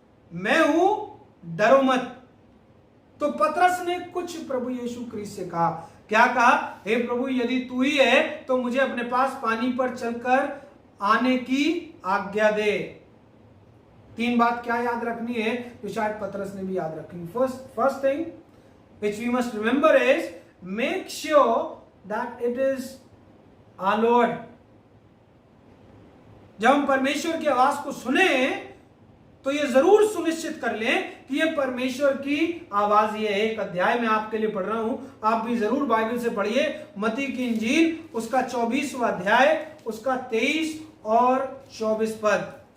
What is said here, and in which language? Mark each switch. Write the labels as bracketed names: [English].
[Hindi] मैं हूं, डरो मत। तो पतरस ने कुछ प्रभु यीशु क्रिस्ट से कहा। क्या कहा? हे प्रभु, यदि तू ही है तो मुझे अपने पास पानी पर चलकर आने की आज्ञा दे। 3 बात क्या याद रखनी है तो शायद पतरस ने भी याद रखनी। [English] First thing which we must remember is make sure that it is our Lord. [Hindi] जब हम परमेश्वर की आवाज को सुने तो ये जरूर सुनिश्चित कर लें कि ये परमेश्वर की आवाज ही है। एक अध्याय में आपके लिए पढ़ रहा हूं, आप भी जरूर बाइबल से पढ़िए। मत्ती की इंजील उसका 24वां अध्याय, उसका 23 और 24 पद।